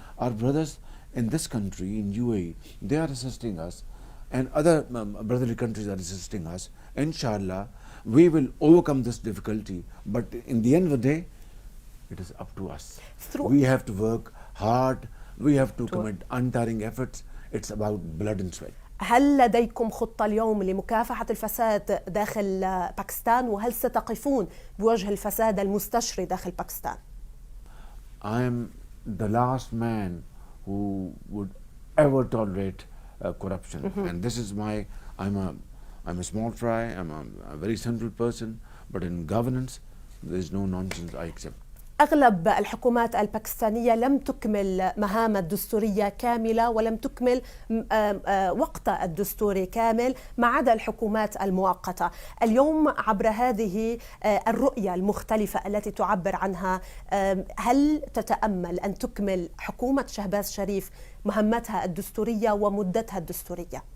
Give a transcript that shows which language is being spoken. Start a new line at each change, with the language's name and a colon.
English: Our brothers in this country, in UAE, they are assisting us, and other brotherly countries are assisting us. Inshallah, we will overcome this difficulty, but in the end of the day, it is up to us. We have to work hard, we have to commit untiring efforts. It's about blood and sweat.
Arabic: هل لديكم خطة اليوم لمكافحة الفساد داخل باكستان، وهل ستقفون بوجه الفساد المستشري داخل باكستان؟
English: I am the last man who would ever tolerate corruption, and this is my. I'm a small fry. I'm a very simple person, but in governance, there is no nonsense I accept.
Arabic: أغلب الحكومات الباكستانية لم تكمل مهامها الدستورية كاملة، ولم تكمل وقتها الدستوري كامل، ما عدا الحكومات المؤقتة. اليوم عبر هذه الرؤية المختلفة التي تعبر عنها، هل تتأمل أن تكمل حكومة شهباز شريف مهمتها الدستورية ومدتها الدستورية؟